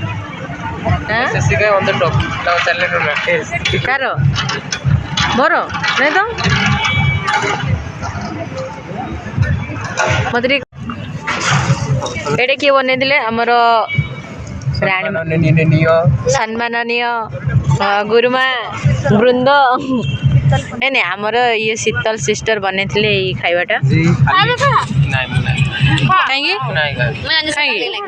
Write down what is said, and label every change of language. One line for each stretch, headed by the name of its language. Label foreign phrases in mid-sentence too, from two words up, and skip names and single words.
English: SSC guy on the top. Now challenge on that.
Odia: କାର ମୋର ନାଇଁ ତ ମତେ ଟିକେ ଏଇଟା କିଏ ବନେଇଥିଲେ ଆମର ସମ୍ମାନନୀୟ ଗୁରୁମା ବୃନ୍ଦ ନାଇଁ ନାଇଁ ଆମର ଇଏ ଶୀତଲ ସିଷ୍ଟର ବନେଇଥିଲେ ଏଇ ଖାଇବାଟା କାହିଁକି